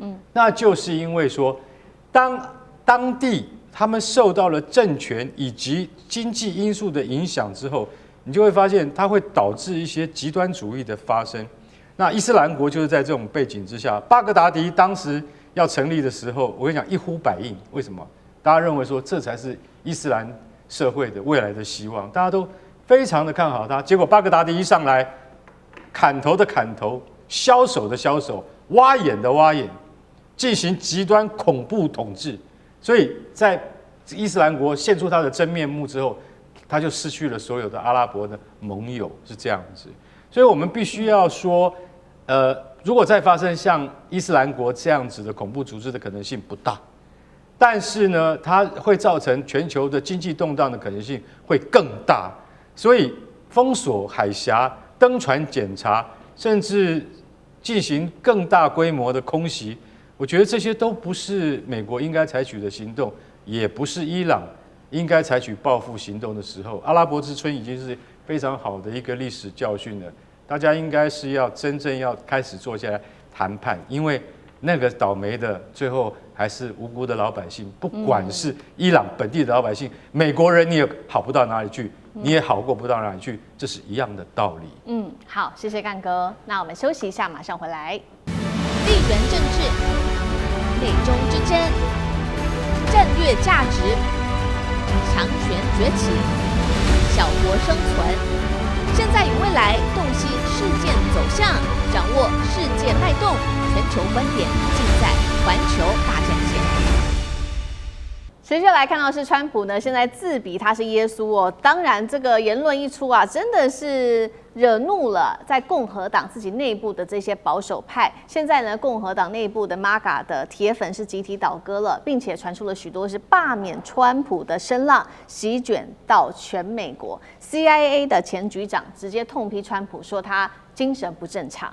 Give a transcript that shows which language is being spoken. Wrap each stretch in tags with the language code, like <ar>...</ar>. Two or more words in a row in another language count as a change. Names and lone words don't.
<zh>那就是因為說，當地他們受到了政權以及經濟因素的影響之後，你就會發現它會導致一些極端主義的發生。那伊斯蘭國就是在這種背景之下，巴格達迪當時要成立的時候，我跟你講一呼百應。為什麼？大家認為說這才是伊斯蘭社會的未來的希望，大家都非常的看好他。結果巴格達迪一上來，砍頭的砍頭，削手的削手，挖眼的挖眼，進行極端恐怖統治。所以在伊斯蘭國現出他的真面目之後，他就失去了所有的阿拉伯的盟友，是這樣子。所以我們必須要說，如果再發生像伊斯蘭國這樣子的恐怖組織的可能性不大。但是呢，它會造成全球的經濟動盪的可能性會更大，所以封鎖海峽、登船檢查，甚至進行更大規模的空襲，我覺得這些都不是美國應該採取的行動，也不是伊朗應該採取報復行動的時候。阿拉伯之春已經是非常好的一個歷史教訓了，大家應該是要真正要開始坐下來談判，因為那個倒霉的最後還是無辜的老百姓，不管是伊朗本地的老百姓，美國人你也好不到哪裡去，你也好過不到哪裡去，這是一樣的道理。好，謝謝幹哥。那我們休息一下，馬上回来。地缘政治、美中之争、戰略價值、強權崛起、小國生存，現在與未來洞悉事件走向，掌握世界脈動。全球觀點盡在環球大戰線。持續來看到是川普呢，現在自比他是耶穌哦。當然，這個言論一出啊，真的是惹怒了在共和黨自己內部的這些保守派。現在呢，共和党內部的 MAGA 的鐵粉是集體倒戈了，並且傳出了許多是罷免川普的聲浪，席捲到全美國。CIA 的前局長直接痛批川普，說他精神不正常。</zh>